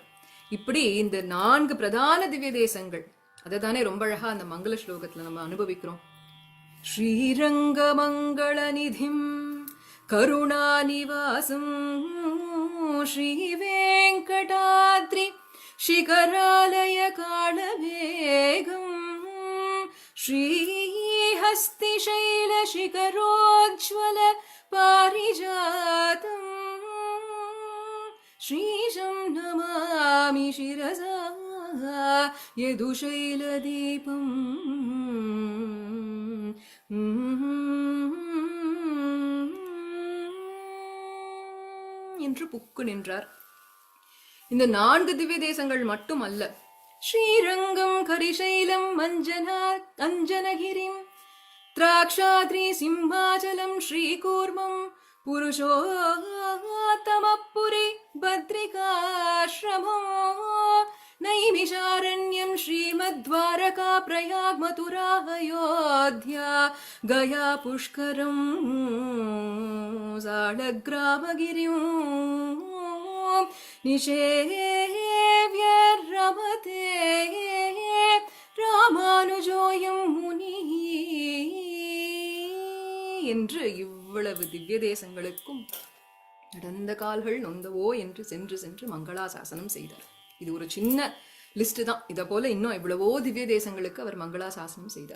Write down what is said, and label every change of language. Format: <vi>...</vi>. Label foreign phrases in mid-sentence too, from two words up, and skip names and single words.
<ta>இப்படி இந்த 4 பிரதான திவ்ய தேசங்கள், அதை தானே ரொம்ப அழகா அந்த மங்கள ஸ்லோகத்துல நம்ம அனுபவிக்கிறோம்.</ta> <sa>श्रीरङ्ग मङ्गल निधिं करुणानिवासं श्री वेङ्कटाद्रि शिखरालय कालवेगम् श्रीहस्तिशैल शिखरोज्ज्वल पारिजातम् श्रीशं नमामि शिरसा यदुशैलदीपम्</sa> <ta>என்று புக்கு நின்றார். இந்த 4 திவ்ய தேசங்கள் மட்டும் அல்ல, ஸ்ரீரங்கம், கரிசைலம், அஞ்சனகிரிம், திராட்சாத்ரி, சிம்மாச்சலம், ஸ்ரீகூர்மம், புருஷோத்தமபுரி, பத்ரிகாஸ்ரமம்,</ta> <sa>नैमिषारण्यं श्रीमद्द्वारका प्रयाग मथुरा अयोध्या गया पुष्करं सालग्रामगिरिं निषेव्य रमते रामानुजोऽयं मुनिः</sa> <ta>என்று இவ்வளவு திவ்ய தேசங்களுக்கும் நடந்த கால்கள் நொந்தவோ என்று சென்று சென்று மங்களாசாசனம் செய்தார். இது ஒரு சின்ன லிஸ்ட் தான். இதை போல இன்னும் எவ்வளவோ திவ்ய தேசங்களுக்கு அவர் மங்களாசாசனம் செய்தார்.</ta>